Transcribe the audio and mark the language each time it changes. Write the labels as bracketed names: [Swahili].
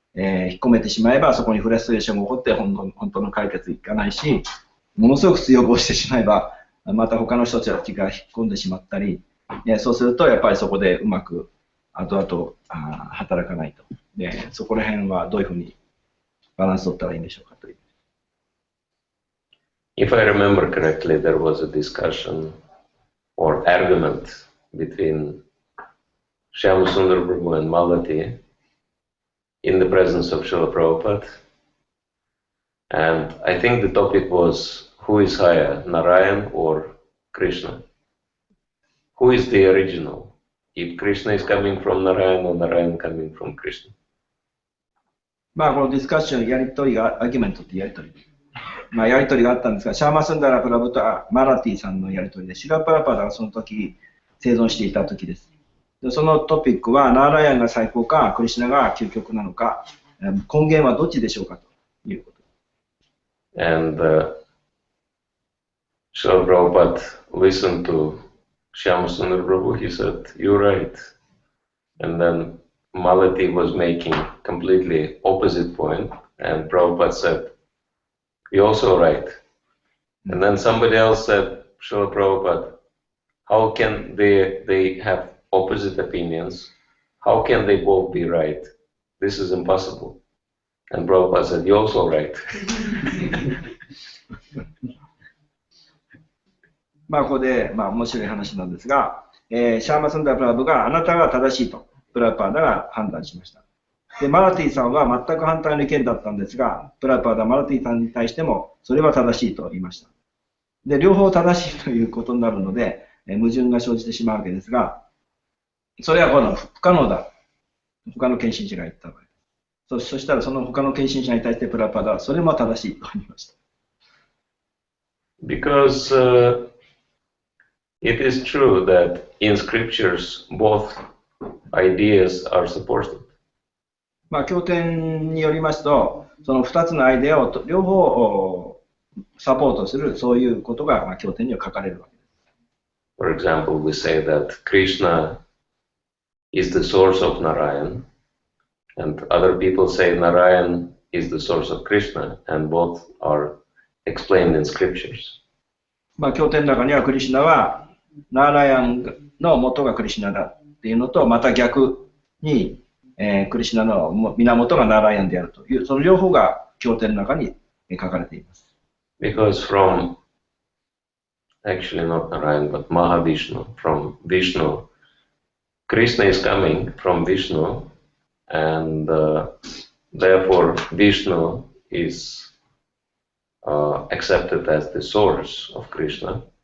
[Japanese] 引っ込めてしまえばそこにフラストレーションが起こって本当の解決いかないし、ものすごく強くしてしまえばまた他の人たちが引っ込んでしまったり、そうするとやっぱりそこでうまく後々働かないとで、そこら辺はどういうふうにバランス取ったらいいんでしょうかという。 [English] If I remember correctly, there was a discussion or argument between Shyamasundar Prabhu and Malati in the presence of Srila Prabhupada. And I think the topic was, who is higher, Narayan or Krishna? Who is the original? If Krishna is coming from Narayan or Narayan coming from Krishna? [Japanese] まあ、このディスカッション、やりとりが、アーギュメントってやりとり。まあ、やりとりがあったんですが、シャーマスンダラプラブとマラティさんのやりとりで、シュラパラパダがその時生存していた時です。でそのトピックは、ナーラヤンが最高か、クリシュナが究極なのか、根源はどっちでしょうかということ。 [English] And Srila Prabhupada listened to Shyamasundar Prabhu. He said, "You're right." And then Malati was making completely opposite point, and Prabhupada said, "You're also right." And then somebody else said, "Srila Prabhupada, how can they have opposite opinions? How can they both be right? This is impossible." And Prabhupada said, "You're also right." [Japanese] まあ、ここで、まあ、面白い話なんですが、シャーマスンダープラブがあなたが正しいと、プラパーダが判断しました。で、マラティさんは全く反対の意見だったんですが、プラパーダ、マラティさんに対しても、それは正しいと言いました。で、両方正しいということになるので、矛盾が生じてしまうわけですが、それはこの不可能だ。他の献身者が言った場合。そしたら、その他の献身者に対してプラパーダは、それも正しいと言いました。 [English] Because it is true that in scriptures both ideas are supported. [Japanese] まあ、経典によりますと、その2つのアイデアを両方サポートする、そういうことが、まあ、経典には書かれるわけです。 [English] For example, we say that Krishna is the source of Narayan, and other people say Narayan is the source of Krishna, and both are explained in scriptures. [Japanese] まあ、経典の中にはクリシュナはナーラヤンの元がクリシュナだっていうのと、また逆に、クリシュナの源がナーラヤンであるという、その両方が経典の中に書かれています。 [English] Because from, actually not Narayan, but Mahavishnu, from Vishnu, Krishna is coming from Vishnu, and therefore Vishnu is accepted as the source of Krishna.